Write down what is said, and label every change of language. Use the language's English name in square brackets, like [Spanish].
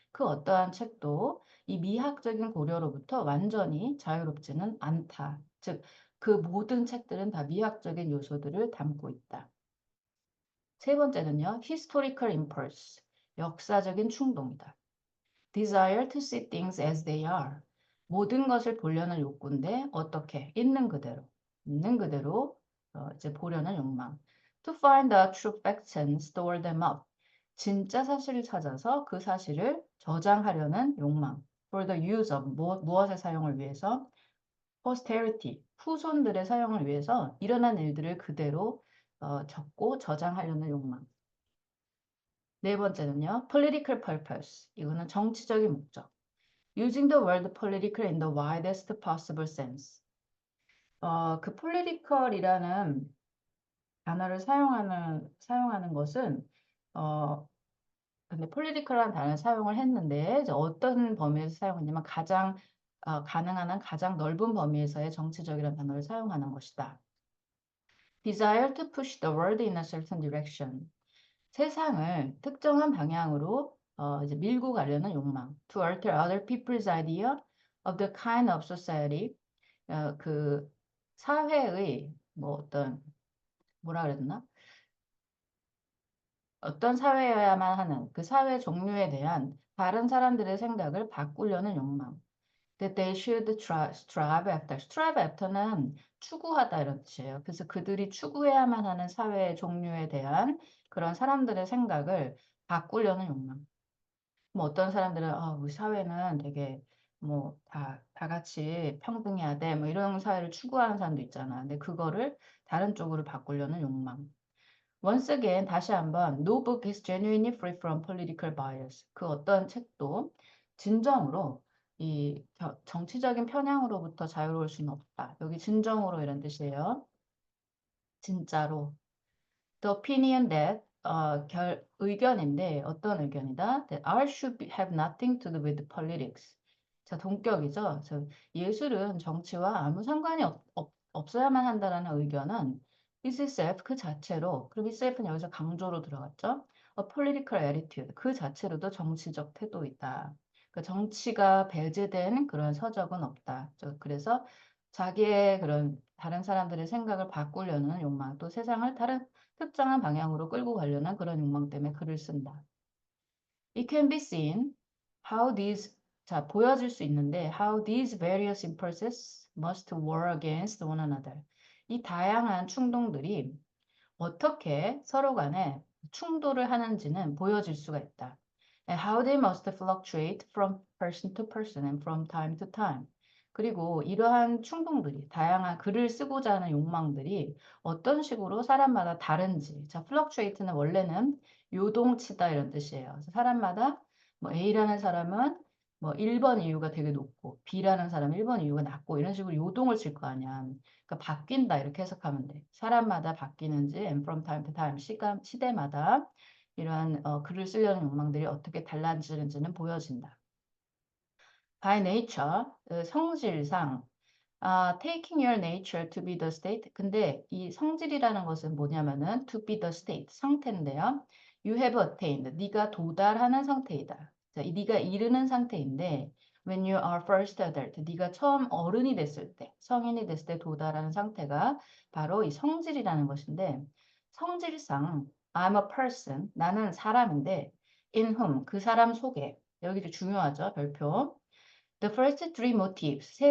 [Korean] 그 어떠한 책도 이 미학적인 고려로부터 완전히 자유롭지는 않다. 즉, 그 모든 책들은 다 미학적인 요소들을 담고 있다. 세 번째는요, [English] historical impulse, [Korean] 역사적인 충동이다. [English] Desire to see things as they are. [Korean] 모든 것을 보려는 욕구인데 어떻게? 있는 그대로 이제 보려는 욕망. [English] To find the true facts and store them up. [Korean] 진짜 사실을 찾아서 그 사실을 저장하려는 욕망. [English] For the use of [Korean] 무엇의 사용을 위해서? [English] Posterity. [Korean] 후손들의 사용을 위해서 일어난 일들을 그대로 적고 저장하려는 욕망. 네 번째는요, [English] political purpose. [Korean] 이거는 정치적인 목적. [English] Using the word political in the widest possible sense. [Korean] 그 political이라는 단어를 사용하는 것은, 근데 political이라는 단어를 사용을 했는데, 이제 어떤 범위에서 사용했냐면, 가능한 한 가장 넓은 범위에서의 정치적이라는 단어를 사용하는 것이다. [English] Desire to push the world in a certain direction. [Korean] 세상을 특정한 방향으로 이제 밀고 가려는 욕망. [English] To alter other people's idea of the kind of society. [Korean] 그 사회의 뭐 뭐라 그래야 되나? 어떤 사회여야만 하는 그 사회 종류에 대한 다른 사람들의 생각을 바꾸려는 욕망. [English] that they should strive after. [Korean] strive after는 추구하다 이런 뜻이에요. 그래서 그들이 추구해야만 하는 사회 종류에 대한 그런 사람들의 생각을 바꾸려는 욕망. 뭐 어떤 사람들은 우리 사회는 되게 뭐 다 같이 평등해야 돼. 뭐 이런 사회를 추구하는 사람도 있잖아. 근데 그거를 다른 쪽으로 바꾸려는 욕망. [English] Once again, [Korean] 다시 한번, [English] no book is genuinely free from political bias. [Korean] 그 어떤 책도 진정으로 이 정치적인 편향으로부터 자유로울 수는 없다. 여기 진정으로 이런 뜻이에요. 진짜로. [English] The opinion that [Korean] 의견인데 어떤 의견이다? [English] That art should have nothing to do with politics. [Korean] 자, 동격이죠. 예술은 정치와 아무 상관이 없어야만 한다라는 의견은 [English] is itself [Korean] 그 자체로, 그럼 itself는 여기서 강조로 들어갔죠. [English] A political attitude [Korean] 그 자체로도 정치적 태도이다. 그러니까 정치가 배제된 그런 서적은 없다. 그래서 자기의 그런 다른 사람들의 생각을 바꾸려는 욕망, 또 세상을 다른 특정한 방향으로 끌고 가려는 그런 욕망 때문에 글을 쓴다. [English] It can be seen how these [Korean] 자 보여질 수 있는데 [English] how these various impulses must war against one another. [Korean] 이 다양한 충동들이 어떻게 서로 간에 충돌을 하는지는 보여질 수가 있다. [English] And how they must fluctuate from person to person and from time to time. [Korean] 그리고 이러한 충동들이, 다양한 글을 쓰고자 하는 욕망들이 어떤 식으로 사람마다 다른지. 자, fluctuate는 원래는 요동치다 이런 뜻이에요. 그래서 사람마다 뭐 A라는 사람은 뭐 1번 이유가 되게 높고 B라는 사람은 1번 이유가 낮고 이런 식으로 요동을 칠 거 아니야. 그러니까 바뀐다 이렇게 해석하면 돼. 사람마다 바뀌는지 [English] and from time to time [Korean] 시대마다 이러한 글을 쓰려는 욕망들이 어떻게 달라지는지는 보여진다. [English] By nature [Korean] 성질상 [English] taking your nature to be the state. [Korean] 근데 이 성질이라는 것은 뭐냐면은 [English] to be the state [Korean] 상태인데요. [English] You have attained. [Korean] 네가 도달하는 상태이다. 자, 네가 이르는 상태인데 [English] when you are first adult. [Korean] 네가 처음 어른이 됐을 때, 성인이 됐을 때 도달하는 상태가 바로 이 성질이라는 것인데 성질상 [English] I'm a person. [Korean] 나는 사람인데 [English] in whom [Korean] 그 사람 속에 여기도 중요하죠. 별표. [English] The first three motifs.